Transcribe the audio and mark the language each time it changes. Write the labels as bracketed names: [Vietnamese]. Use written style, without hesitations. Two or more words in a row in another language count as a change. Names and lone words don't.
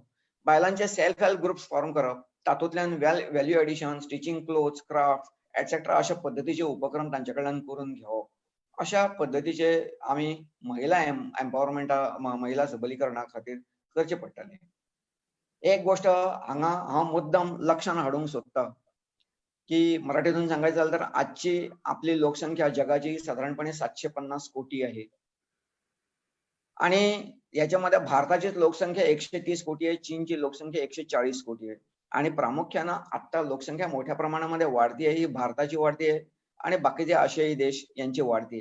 [Konkani] बायलांचे [English] self help groups form [Konkani] करप, तातूंतल्यान [English] value addition, stitching clothes, craft etcetera [Konkani] अशा पद्दतीचे उपक्रम तांचे कडल्यान करून घेवप. अशा पद्दतीचे आमी महिला महिला सबलीकरणा खातीर करचे पडटले. एक गोष्ट हांगा हांव मुद्दम लक्षांत हाडूंक सोदतां की [Marathi] मराठीतून सांगायचं झालं तर आजची आपली लोकसंख्या जगाची साधारणपणे 750 कोटी आहे. आणि याच्यामध्ये भारताची लोकसंख्या 130 कोटी आहे, चीनची लोकसंख्या 140 कोटी आहे. आणि प्रामुख्यानं आता लोकसंख्या मोठ्या प्रमाणामध्ये वाढतीये, ही भारताची वाढतीये आणि बाकीचे आशियाई देश यांची वाढतीये.